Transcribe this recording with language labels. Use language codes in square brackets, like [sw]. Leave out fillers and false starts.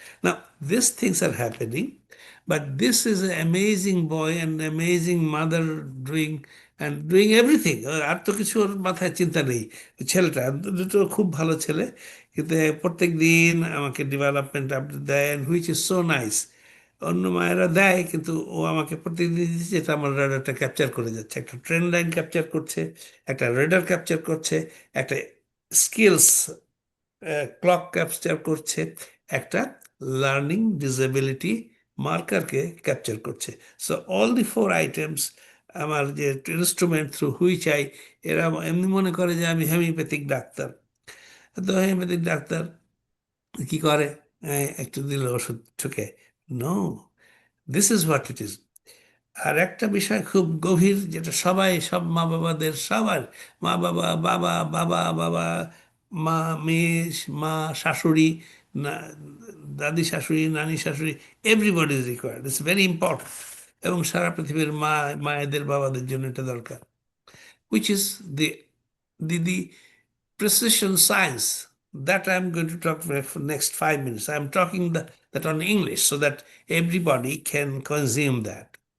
[en] Now, these things are happening, but this is an amazing boy and amazing mother doing everything. [bn] আর তো কিছু ওর মাথায় চিন্তা নেই। ছেলেটা দুটো খুব ভালো ছেলে, কিন্তু প্রত্যেক দিন আমাকে ডেভেলপমেন্ট আপডেট দেয়, [en] Which is so nice. [bn] অন্য মায়েরা দেয়, কিন্তু ও আমাকে প্রত্যেকদিন দিচ্ছে, যেটা আমার রেডারটা ক্যাপচার করে যাচ্ছে। একটা ট্রেন লাইন ক্যাপচার করছে, একটা রেডার ক্যাপচার করছে, একটা স্কিলস ক্লক ক্যাপচার করছে, একটা লার্নিং ডিসেবিলিটি মার্কারকে ক্যাপচার করছে। [en] so all the 4 items [bn] আমার যে ইনস্ট্রুমেন্ট থ্রু হুইচ এরা এমনি মনে করে যে আমি হোমিওপ্যাথিক ডাক্তার। তো হোমিওপ্যাথিক ডাক্তার কি করে, একটু দিল ওষুধ ঠুকে। [en] No, this is what it is. [bn] আর একটা বিষয় খুব গভীর, যেটা সব মা বাবাদের, সবার মা বাবা, বাবা বাবা বাবা, মা, মেয়ে, মা, শাশুড়ি, না দাদি শাশুড়ি, নানি শাশুড়ি, [en] Everybody is required, it's very important. [bn] এবং সারা পৃথিবীর মায়েদের বাবাদের জন্য এটা দরকার, [en] which is the precision science that I'm going to talk for next 5 minutes. I'm talking that on English so that everybody can consume that.